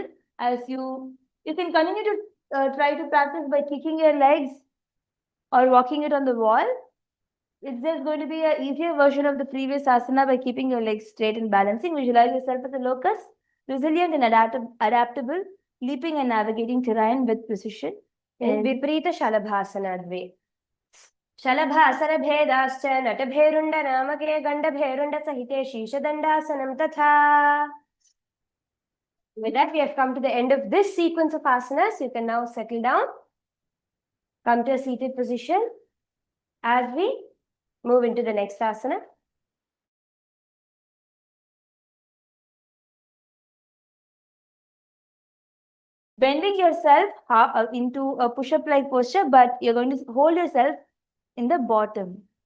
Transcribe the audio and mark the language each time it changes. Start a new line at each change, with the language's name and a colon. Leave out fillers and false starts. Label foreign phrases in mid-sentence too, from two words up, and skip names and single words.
English: As you can continue to try to practice by kicking your legs or walking it on the wall. It's just going to be an easier version of the previous asana by keeping your legs straight and balancing. Visualize yourself as a locust, resilient and adaptable, leaping and navigating terrain with precision. In Viprita Shalabhasana Dve.
Sanskrit: Shalabhasana bhedascha natabherunda namake Gandhabherunda sahite Shishadandhasanam tatha.
English: With that, we have come to the end of this sequence of asanas. You can now settle down, come to a seated position as we move into the next asana. Bending yourself into a push-up like posture, but you're going to hold yourself in the bottom.